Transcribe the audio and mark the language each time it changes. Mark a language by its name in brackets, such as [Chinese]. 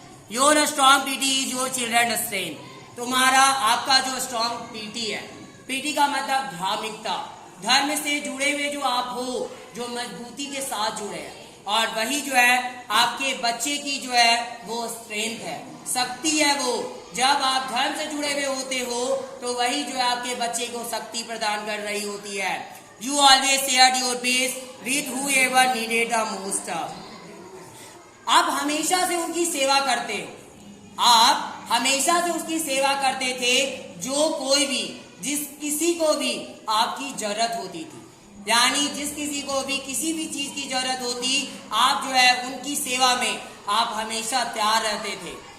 [English] your strong PT is your children strength, [Hindi] तुम्हारा आपका जो स्ट्रॉन्ग पीटी है, पीटी का मतलब धार्मिकता, धर्म से जुड़े हुए जो आप हो, जो मजबूती के साथ जुड़े हैं, और वही जो है आपके बच्चे की जो है वो स्ट्रेंथ है, शक्ति है। वो जब आप धर्म से जुड़े हुए होते हो तो वही जो है आपके बच्चे को शक्ति प्रदान कर रही होती है। [English] You always shared your base with whoever needed the most. [Hindi] आप हमेशा से उनकी सेवा करते, आप हमेशा से उसकी सेवा करते थे, जो कोई भी, जिस किसी को भी आपकी जरूरत होती थी, यानी जिस किसी को भी किसी भी चीज की जरूरत होती, आप जो है उनकी सेवा में आप हमेशा तैयार रहते थे।